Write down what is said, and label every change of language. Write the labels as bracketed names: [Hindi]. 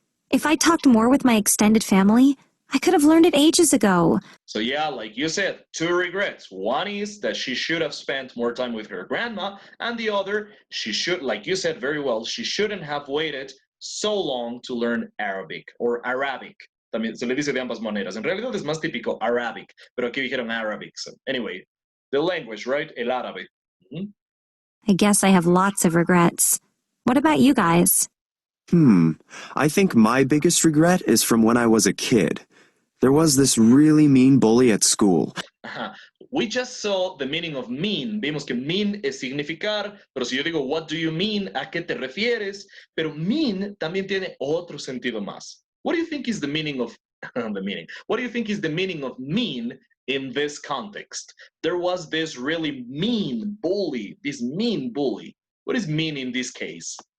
[English] If I talked more with my extended family, I could have learned it ages ago. So yeah, like you said, 2 regrets. One is that she should have spent more time with her grandma, and the other, she should, like you said very well, she shouldn't have waited so long to learn Arabic or Arabic. [Spanish] También se le dice de ambas maneras. En realidad es más típico Arabic, pero aquí dijeron Arabic. [English] So anyway, the language, right? [Spanish] El árabe. [English] I guess I have lots of regrets. What about you guys? I think my biggest regret is from when I was a kid. There was this really mean bully at school. We just saw the meaning of mean. [Spanish] Vimos que mean es significar, pero si yo digo, [English] what do you mean? [Spanish] ¿A qué te refieres? Pero mean también tiene otro sentido más. [English] What do you think is the meaning of the meaning? What do you think is the meaning of mean in this context? There was this really mean bully, this mean bully. What is mean in this case?